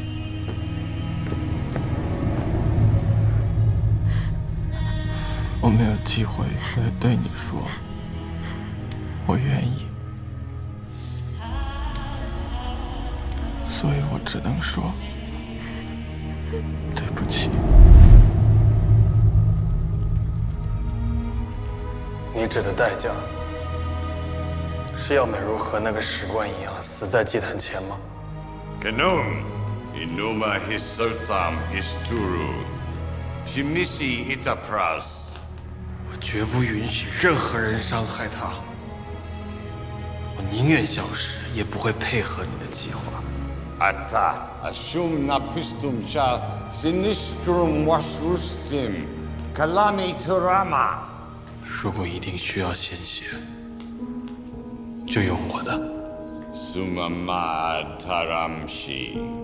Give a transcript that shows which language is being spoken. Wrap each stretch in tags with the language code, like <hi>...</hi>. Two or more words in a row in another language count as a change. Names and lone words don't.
<zh>我没有机会再对你说我愿意，所以我只能说对不起。你指的代价， 是要美如和那个史官一样死在祭坛前吗？</zh> <akk>Kanon, inuma hisotam histuru, shimisi itapras.</akk> <zh>我绝不允许任何人伤害他。我宁愿消失，也不会配合你的计划。</zh> <akk>Ata asum napistum sha sinistrum wasrustim kalami turama.</akk> <zh>如果一定需要鲜血，就用我的。</zh> <akk>Sumama taramshi.</akk>